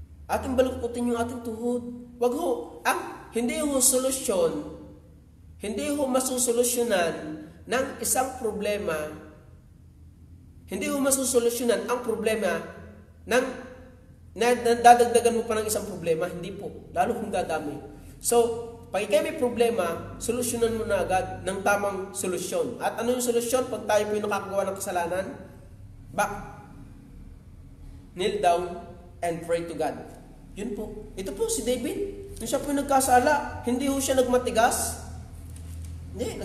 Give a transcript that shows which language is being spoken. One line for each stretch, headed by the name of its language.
Filipino: Ating baluktutin yung ating tuhod. Wag ho, hindi ho solusyon, hindi ho masusolusyonan ng isang problema, hindi ho masusolusyonan ang problema ng dadagdagan mo pa ng isang problema. Hindi po. Lalo kung dadami. So, pag ikaw may problema, solusyonan mo na agad ng tamang solusyon. At ano yung solusyon pag tayo po yung nakakagawa ng kasalanan?
English: Kneel down and pray to God.
Filipino: Yun po. Ito po si David. Nung siya po yung nagkasala, hindi ho siya nagmatigas. Hindi.